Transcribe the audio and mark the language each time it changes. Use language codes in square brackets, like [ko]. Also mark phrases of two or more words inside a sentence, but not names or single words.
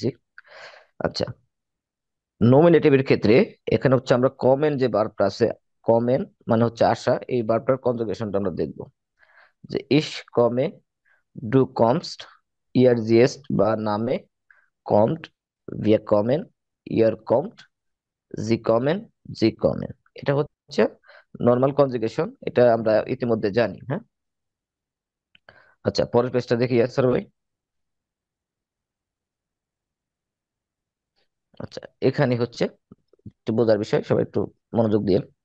[bn] আচ্ছা, নমিনেটিভের ক্ষেত্রে এখানে হচ্ছে আমরা কমেন যে ভার্বটা আছে, কমেন মানে হচ্ছে আশা, এই ভার্বটার কনজুগেশনটা আমরা দেখবো। [de] যে Ich komme, du kommst, er sie es nahme, kommt, wir kommen, ihr kommt, sie kommen, sie kommen। [bn] এটা হচ্ছে নর্মাল কনজুগেশন, এটা আমরা ইতিমধ্যে জানি, হ্যাঁ। আচ্ছা, পরের পেজটা দেখি স্যার ভাই। আচ্ছা, এখানে হচ্ছে একটু বোঝার বিষয়, সবাই একটু মনোযোগ দিয়ে।